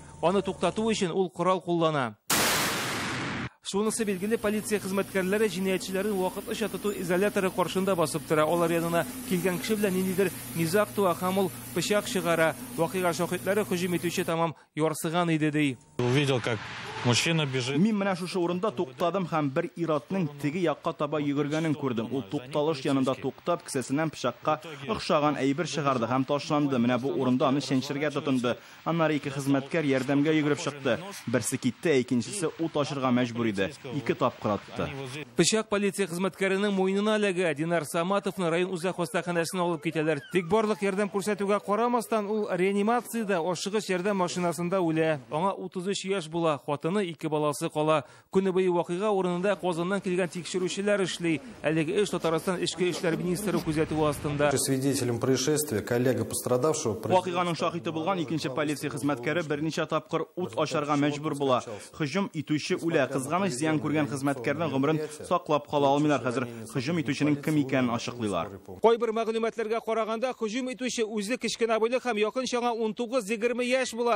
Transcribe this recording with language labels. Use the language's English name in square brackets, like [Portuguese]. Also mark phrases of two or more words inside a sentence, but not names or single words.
[Tatar] Аны туктату өчен ул корал куллана. Шунысы билгеле, полиция хезмәткәрләре җинаятьчеләрне вакытлыча тоту изоляторы каршында басып тора. Алар янына килгән кеше белән ниндидер низак туа һәм ул пычак чыгара. Вакыйга шаһитлары һөҗүм итүче тамам ярсыган иде ди. [Russian] Увидел, как мужчина бежит. [Tatar] Мин менә шушы урында туктадым һәм бер иратның теге якка таба йөгергәнен күрдем. Ул тукталыш янында туктап, кесәсеннән пычакка охшаган әйбер чыгарды һәм ташланды. Менә бу урында аны чәнчергә тотынды. Аннары ике хезмәткәр ярдәмгә йөгереп чыкты. Берсе китте, икенчесе ут ашырга мәҗбүр иде. Ике тапкыр атты. Пычак полиция хезмәткәренең муенына ләгә. Динар Саматовны район үзәк хастаханәсенә алып китәләр. Тик барлык ярдәм күрсәтүгә карамастан, ул реанимациядә ашыгыч ярдәм машинасында үлә. Аңа 33 яшь була. Хатыны 2 баласы кала. Көне буе вакыйга урынында Казаннан килгән тикшерүчеләр эшли. Әлеге эш Татарстан эчке эшләр министры күзәтүе астында. [Russian] Свидетелем происшествия, коллега пострадавшего. [Tatar] Вакыйганың шаһиты булган икенче полиция хезмәткәре берничә тапкыр ут ашарга мәҗбүр була. Һөҗүм итүче үлә. Кызганыч зыян күргән хезмәткәрнең гомерен саклап кала алмыйлар. Хәзер һөҗүм итүченең кем икәнен ачыклыйлар. Кайбер мәгълүматларга караганда, һөҗүм итүче үзе кечкенә буйлы һәм якын чаңа 19-20 яшь була.